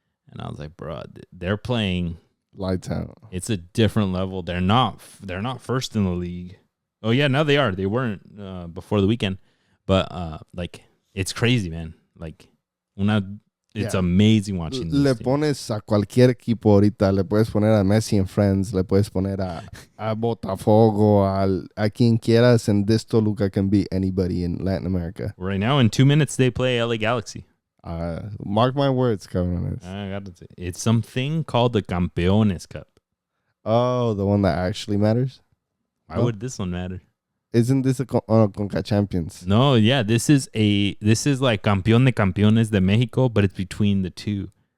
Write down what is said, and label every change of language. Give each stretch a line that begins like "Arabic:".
English: And I was like, bro, they're playing lights out. It's a different level. They're not first in the league. Oh yeah, now they are. They weren't before the weekend. But like, it's crazy, man. Like, it's amazing watching this
Spanish: Le
English: team.
Spanish: pones a cualquier equipo ahorita, le puedes poner a Messi and Friends, le puedes poner a Botafogo, a quien quieras,
English: and this Toluca can beat anybody in Latin America. Right now, in 2 minutes, they play LA Galaxy. Mark my words, cabrones. I got to say, it's something called the Campeones Cup. Oh, the one that actually matters? Why would this one matter? Isn't this a Conca Champions? No, yeah, this is like Campeón de Campeones de Mexico, but it's between the two.